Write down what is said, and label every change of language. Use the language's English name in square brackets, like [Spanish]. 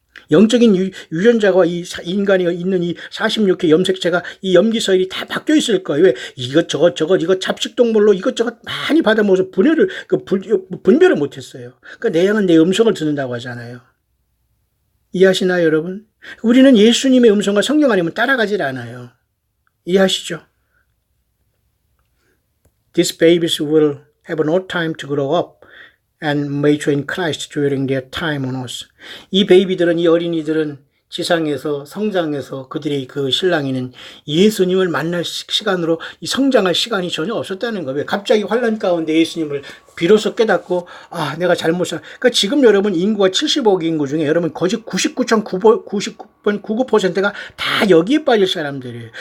[Korean] 영적인 유전자가 이 인간이 있는 이 46회 염색체가 이 염기서열이 다 바뀌어 있을 거예요. 왜? 이것저것 이거 잡식동물로 이것저것 많이 받아먹어서 분별을 못했어요. 그러니까 내 양은 내 음성을 듣는다고 하잖아요. 이해하시나요, 여러분? 우리는 예수님의 음성과 성경 아니면 따라가질 않아요. 이해하시죠? [English] These babies will have no time to grow up and mature in Christ during their time on earth. [Korean] 이 베이비들은, 이 어린이들은 지상에서 성장해서 그들의 그 신랑이는 예수님을 만날 시간으로 이 성장할 시간이 전혀 없었다는 거예요. 갑자기 환란 가운데 예수님을 비로소 깨닫고 내가 잘못 그러니까 지금 여러분 인구가 70억 인구 중에 여러분 거의 99.99%가 다 여기에 빠질 사람들이에요.